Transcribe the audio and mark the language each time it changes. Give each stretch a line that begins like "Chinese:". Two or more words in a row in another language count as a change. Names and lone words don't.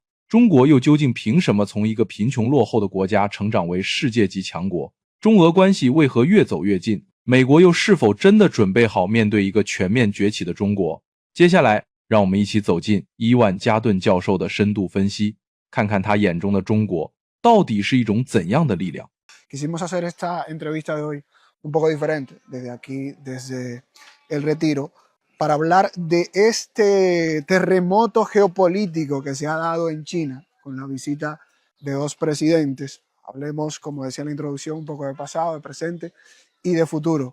Chinese: 中国又究竟凭什么从一个贫穷落后的国家成长为世界级强国？中俄关系为何越走越近？美国又是否真的准备好面对一个全面崛起的中国？接下来，让我们一起走进伊万·加顿教授的深度分析，看看他眼中的中国到底是一种怎样的力量。
Spanish: Quisimos hacer esta entrevista de hoy un poco diferente, desde aquí, desde el Retiro, para hablar de este terremoto geopolítico que se ha dado en China con la visita de 2 presidentes. Hablemos, como decía en la introducción, un poco de pasado, de presente y de futuro.